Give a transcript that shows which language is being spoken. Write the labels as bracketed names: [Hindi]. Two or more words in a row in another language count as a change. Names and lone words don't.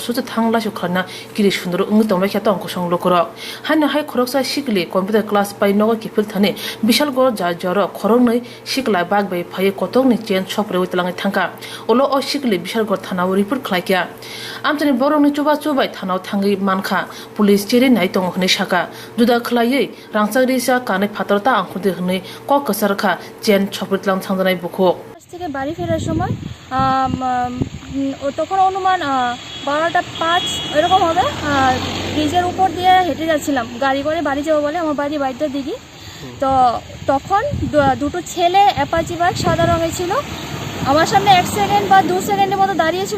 [Kok Borok] suju thangla sukhana kiri sundoro ungi tongba khe tong kosong lokoro hanno hai khoroksa shikli [English] computer class [Kok Borok] pai nogo kipil thane bishal go ja joro khorongnai shikla bag bai phai kotok ni chen chopre uitlangai thangka olo o shikli bishal go thanawo report khlaikya amtani borong ni chuba chubai thanaw thangi manka police cheri nai tong hne shaka Juda khlaiye rangchagri sa kanai phatarta angkhudi hne ko kasarkha chen chopritlang thangjanai bukho [Bangla] থেকে বাড়ি ফেরার সময় তখন অনুমান 12টা 5 এরকম হবে। ব্রিজের উপর দিয়ে হেঁটে যাচ্ছিলাম গাড়ি করে বাড়ি যাবো বলে, আমার বাড়ি বাইরের দিকে। তো তখন দুটো ছেলে অ্যাপাচি বাইক সাদা রঙের ছিল, আমার সামনে 1 সেকেন্ড বা 2 সেকেন্ডের মতো দাঁড়িয়েছিল।